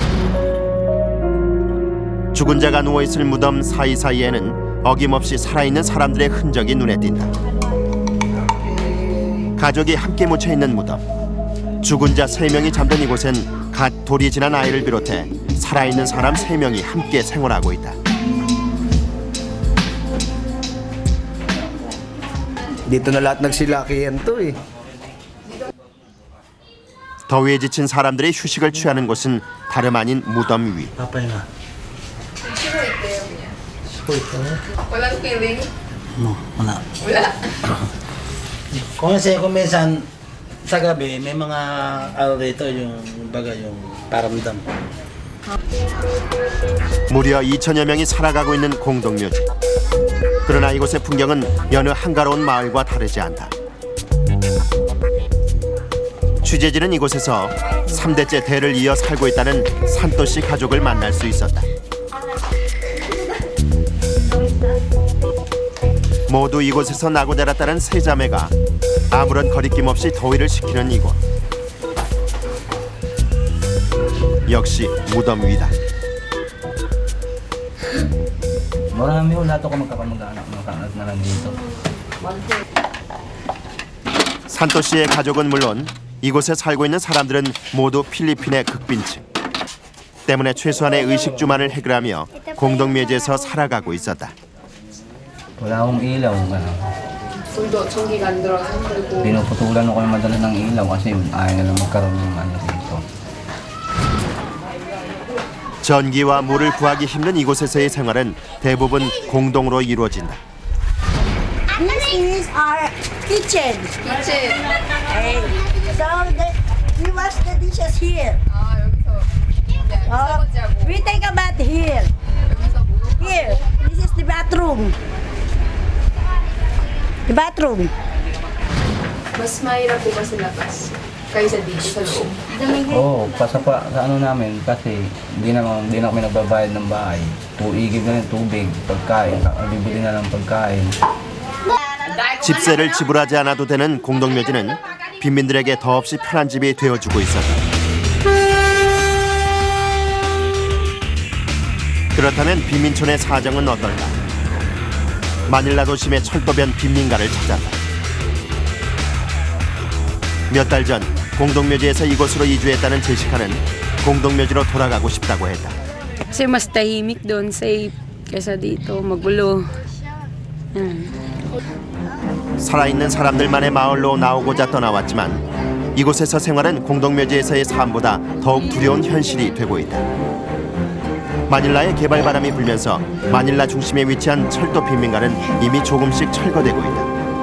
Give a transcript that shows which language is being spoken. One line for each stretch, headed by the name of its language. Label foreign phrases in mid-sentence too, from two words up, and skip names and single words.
Korean: 죽은 자가 누워있을 무덤 사이사이에는 어김없이 살아있는 사람들의 흔적이 눈에 띈다. 가족이 함께 묻혀있는 무덤. 죽은 자 3명이 잠든 이곳엔 갓 돌이 지난 아이를 비롯해 살아있는 사람 3명이 함께 생활하고 있다.
Filipino: Dito na lahat nagsilakihan to eh.
Korean: 더위에 지친 사람들의 휴식을 취하는 곳은 다름 아닌 무덤 위.
Filipino: Papahinga. Walang feeling? No, wala. Wala. Kung minsan sa gabi, may mga ano dito yung baga yung paramdam.
Korean: 무려 2천여 명이 살아가고 있는 공동묘지. 그러나 이곳의 풍경은 여느 한가로운 마을과 다르지 않다. 취재진은 이곳에서 3대째 대를 이어 살고 있다는 산토씨 가족을 만날 수 있었다. 모두 이곳에서 나고 자랐다는 세 자매가 아무런 거리낌 없이 더위를 식히는 이곳. 역시 무덤 위다.
Filipino: Marami wala to kung magkakamag-anak na lang dito.
Korean: 산토 씨의 가족은 물론 이곳에 살고 있는 사람들은 모두 필리핀의 극빈층. 때문에 최소한의 의식주만을 해결하며 공동묘지에서 살아가고 있었다.
Filipino: Wala akong ilaw, gano'n.
Korean: 불도 전기가 안 들어서 힘들고.
Filipino: Pinuputulan ako yung madala ng ilaw kasi ayaw nilang magkaroon ng ano dito.
Korean: 전기와 물을 구하기 힘든 이곳에서의 생활은 대부분 공동으로 이루어진다.
English: This is our kitchen. Kitchen. Hey. So we wash the dishes here.
Korean: 아, 여기서 네, 설거지하고
English: We take a bath here.
Korean: 여기서 목욕하고.
English: Here. This is the bathroom. The bathroom.
Filipino: Mas mahirap po ba sa labas? Kaysa dito sa loob? Oo, sa ano namin kasi hindi na kami nagbabayad ng bahay. Tuigib na rin tubig, pagkain, bibili na lang pagkain.
Korean: 집세를 지불하지 않아도 되는 공동묘지는 빈민들에게 더없이 편한 집이 되어주고 있었다. 그렇다면 빈민촌의 사정은 어떨까? 마닐라 도심의 철도변 빈민가를 찾았다. 몇 달 전 공동묘지에서 이곳으로 이주했다는 제시카는 공동묘지로 돌아가고 싶다고 했다.
Filipino: Kasi mas tahimik doon, safe, kaysa dito, magulo.
Korean: 살아있는 사람들만의 마을로 나오고자 떠나왔지만 이곳에서 생활은 공동묘지에서의 삶보다 더욱 두려운 현실이 되고 있다. 마닐라의 개발 바람이 불면서 마닐라 중심에 위치한 철도 빈민가는 이미 조금씩 철거되고 있다.